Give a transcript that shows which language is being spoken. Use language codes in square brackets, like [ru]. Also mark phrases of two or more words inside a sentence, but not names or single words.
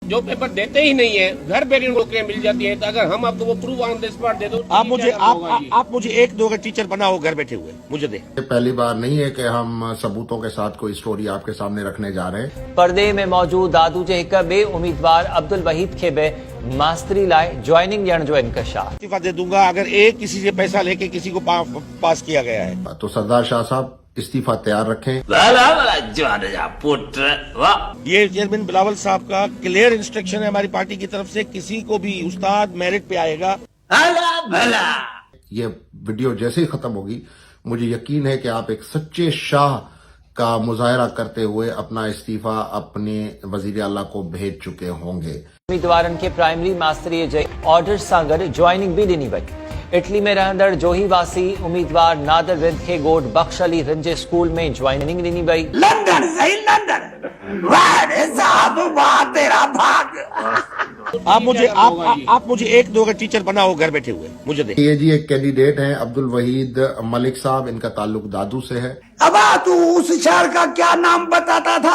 [ur] جو پیپر دیتے ہی نہیں ہے، گھر بیٹھے نوکریاں مل جاتی ہے۔ تو اگر ہم آپ کو وہ پروف [en] on the spot [ur] دے دو، آپ مجھے ایک دو اگر ٹیچر بناؤ گھر بیٹھے ہوئے، مجھے دے. پہلی بار نہیں ہے کہ ہم ثبوتوں کے ساتھ کوئی اسٹوری آپ کے سامنے رکھنے جا رہے ہیں. [sd] परदे में मौजूद दादू जे हिक ॿिए उम्मीदवार अब्दुल वहीद खे बि मास्तरी लाइ ज्वाइनिंग ॾियण जो इंकशाफ। [ur] استعفیٰ دے دوں گا اگر ایک کسی سے پیسہ لے کے کسی کو پاس کیا گیا ہے. تو سردار شاہ صاحب استعفیٰ تیار رکھیں. یہ چیئرمین بلاول صاحب کا [en] clear instruction [ur] ہے ہماری پارٹی کی طرف سے، کسی کو بھی استاد میرٹ پہ آئے گا. یہ ویڈیو جیسے ہی ختم ہوگی، مجھے یقین ہے کہ آپ ایک سچے شاہ کا مظاہرہ کرتے ہوئے اپنا استعفیٰ اپنے وزیر اعلیٰ کو بھیج چکے ہوں گے. [sd] उम्मीदवारनि खे प्राइमरी मास्तरीअ जे ऑर्डर सां गॾु ज्वाइनिंग बि ॾिनी वई। इटली में रहंदड़ जोहीवासी उम्मीदवार नादर रिंद खे ॻोठ बख्श अली रिंद जे स्कूल में ज्वाइनिंग ॾिनी वई। [ur] لندن سہی لندن، واہ صاحب واہ تیرا بھاگ. آپ مجھے ایک دو اگر ٹیچر بناؤ گھر بیٹھے ہوئے، مجھے دے. یہ جی ایک کینڈیڈیٹ ہیں عبدالوحید ملک صاحب، ان کا تعلق دادو سے ہے. اب تو اس شہر کا کیا نام بتاتا تھا?